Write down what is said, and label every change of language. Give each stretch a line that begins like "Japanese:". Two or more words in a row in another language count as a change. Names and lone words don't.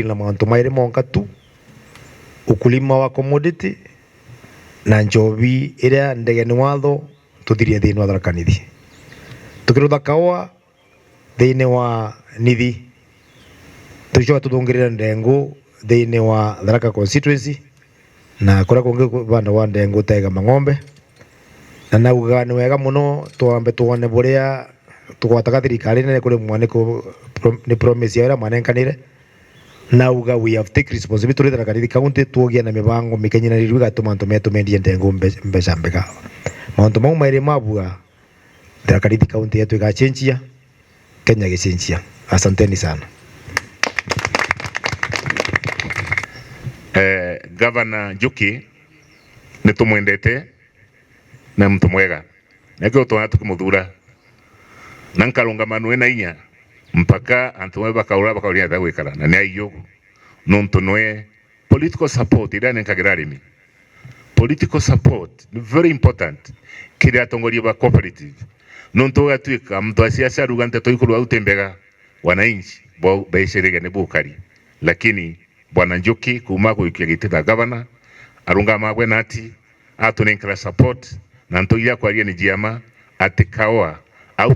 Meru: menda kudili na mauntu mairi monka tu
Swahili: ukulima wa
Meru: commodity na njobi iria ndege ni watho tuthirie thiini wa Tharaka Nithi tukirutha kawa thiini wa Nithi tucoka tuthungirira ndengu thiini wa Tharaka constituency na kuria kungi banda wa ndengu tega mang'ombe na nauga ni wega muno twambe tuone buria tugwataga thirikari nene kuri mwaniko ni promise ya manenkanire nauga
English: we have take responsibility
Meru: Tharaka Nithi county tuogia na mibango mikenyinariru gatuma ntumetu mendie ndengu mbeca mbega mauntu mau mairi mabua Tharaka Nithi county yetu igachenjia Kenya gichenjia.
Swahili: Asanteni sana.
Meru: Governor Njuki ni tumwendete na mtu mwega nakio twana tukimuthura na nkarungamano na inya mpaka antu bakauria gwikara na ni aiyugu nontu nwe
English: political support
Meru: ira nenkagira arimi.
English: Political support
Meru: ni
English: very important
Meru: kiri atongoria ba cooperative nontu gatuika mtu asiasa rugante toikuru au tembega wananchi bo baishirige ni bukari lakini Bwana Njuki kuma kuikia giti da governor arungama gwe nati atunenkara support na ntoira kwaria ni jiama atikawa au